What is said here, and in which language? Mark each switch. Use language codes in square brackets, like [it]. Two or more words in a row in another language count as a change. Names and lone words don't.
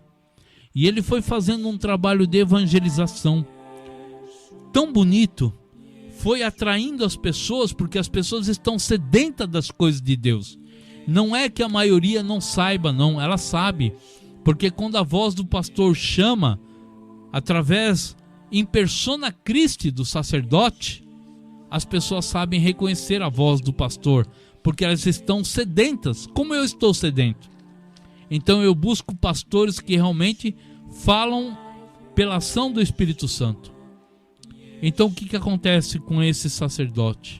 [pt] E ele foi fazendo um trabalho de evangelização tão bonito, foi atraindo as pessoas, porque as pessoas estão sedentas das coisas de Deus. Não é que a maioria não saiba, não, ela sabe, porque quando a voz do pastor chama, através [la] in persona Christi [pt] do sacerdote, as pessoas sabem reconhecer a voz do pastor, porque elas estão sedentas, como eu estou sedento. Então eu busco pastores que realmente falam pela ação do Espírito Santo. Então o que acontece com esse sacerdote?